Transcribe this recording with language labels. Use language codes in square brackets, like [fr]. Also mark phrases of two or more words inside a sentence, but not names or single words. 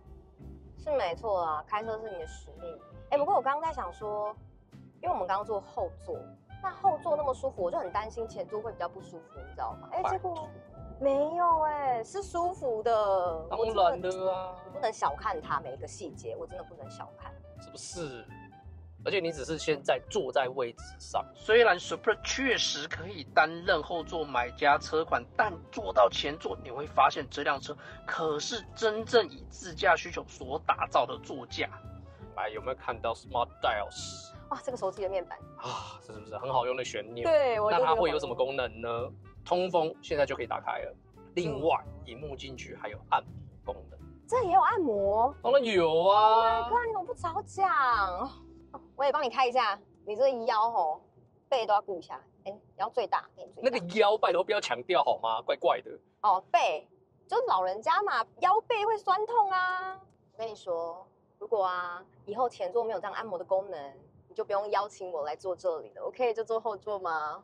[zh] 是沒錯啊，開車是你的使命。不過我剛剛在想說，因為我們剛剛坐後座，那後座那麼舒服，我就很擔心前座會比較不舒服，你知道嗎？結果沒有是舒服的。當然的啊，不能小看它每一個細節，我真的不能小看。是不是？而且你只是現在坐在位置上，雖然 Super 確實可以擔任後座買家車款，但坐到前座你會發現這輛車可是真正以自駕需求所打造的座駕。來，有沒有看到 Smart Dials？哇，這個手機的面板啊，这是不是很好用的旋鈕？對，那它會有什麼功能呢？通風現在就可以打開了。另外，螢幕進去還有按摩功能。這也有按摩？當然有啊。 [en] Oh my god， [zh] 你怎麼不早講？我也幫你開一下，你這個腰吼背都要顧一下，腰最大，那個腰拜託不要強調好嗎？怪怪的。背就是老人家嘛，腰背會酸痛啊。我跟你說，如果以後前座沒有這樣按摩的功能，你就不用邀請我來坐這裡了，我可以就坐後座嗎？